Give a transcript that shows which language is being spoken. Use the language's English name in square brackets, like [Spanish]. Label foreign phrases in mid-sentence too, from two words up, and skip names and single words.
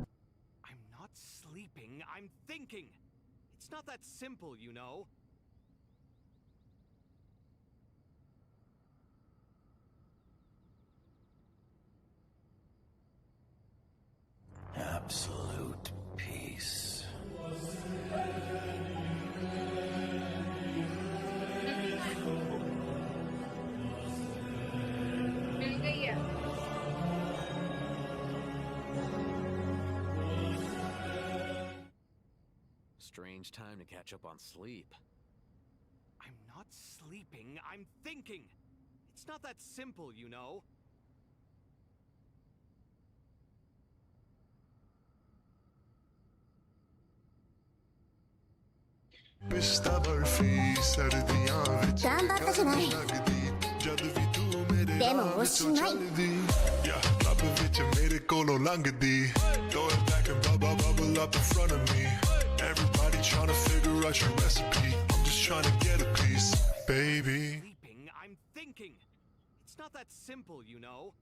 [English] I'm not sleeping, I'm thinking. It's not that simple, you know. Absolute peace. [Hindi] मिल गई है। [English] Strange time to catch up on sleep. I'm not sleeping, I'm thinking. It's not that simple, you know. [Punjabi] ਪਿਸਤਾ ਬਰਫੀ ਸਰਦੀਆਂ ਵਿੱਚ [Japanese] 頑張ったじゃない [Punjabi] ਲੱਗਦੀ ਜਦ ਵੀ ਤੂੰ ਮੇਰੇ [Japanese] でも [Punjabi] ਰਾਹ [Japanese] おし [Punjabi] ਵਿੱਚੋਂ [Japanese] まい [Punjabi] ਚੱਲਦੀ ਲੱਭ ਵਿੱਚ ਮੇਰੇ ਕੋਲੋਂ ਲੰਘਦੀ [English] Throw it back and bubble up in front of me Everybody trying to figure out your recipe I'm just trying to get a piece, baby Sleeping, I'm thinking. It's not that simple, you know.